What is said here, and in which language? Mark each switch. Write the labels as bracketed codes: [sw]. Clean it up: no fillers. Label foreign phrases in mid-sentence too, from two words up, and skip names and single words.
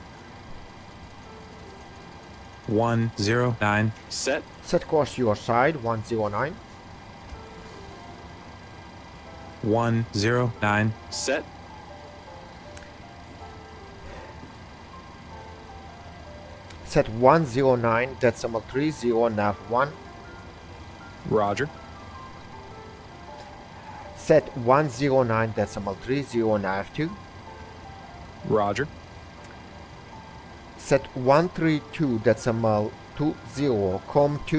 [en] 109. Set. Set course your side 109. 109. Set. Set 109 decimal 30 nav 1. Roger. Set 109 decimal 30 nav 2. Roger. Set 132 decimal 20 com 2.